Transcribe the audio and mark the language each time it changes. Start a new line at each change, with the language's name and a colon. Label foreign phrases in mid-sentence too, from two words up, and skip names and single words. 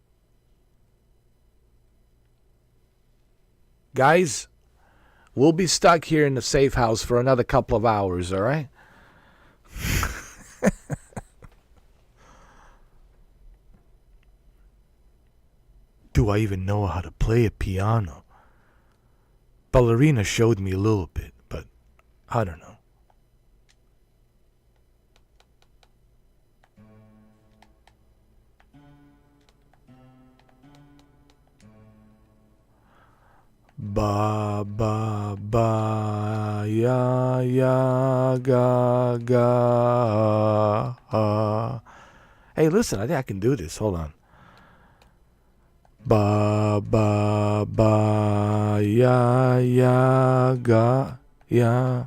English: Guys, we'll be stuck here in the safe house for another couple of hours, all right? Do I even know how to play a piano? Ballerina showed me a little bit, but I don't know. Ba ba ba ya ya ga ga. Hey, listen, I think I can do this. Hold on. Ba ba ba ya ya ga ya.